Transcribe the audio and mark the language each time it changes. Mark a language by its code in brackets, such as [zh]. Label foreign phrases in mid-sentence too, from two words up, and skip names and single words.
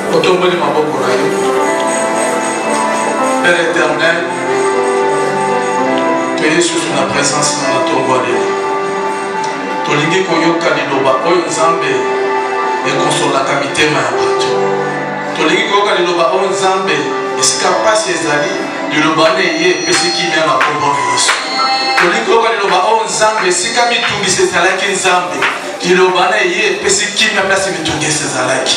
[ln] tomboli maboko na yo. [fr] Père éternel, tu es sous la présence de notre envoyé. [ln] Tolingi koyoka liloba oyo Nzambe ekonsolaka mitema ya bato. Tolingi koyoka liloba oyo Nzambe esika pasi ezali liloba ne ye epesi kimia na kombo na Yesu. Tolingi koyoka liloba oyo Nzambe esika mitungisi ezalaki Nzambe liloba ne ye epesi kimia place mitungisi ezalaki.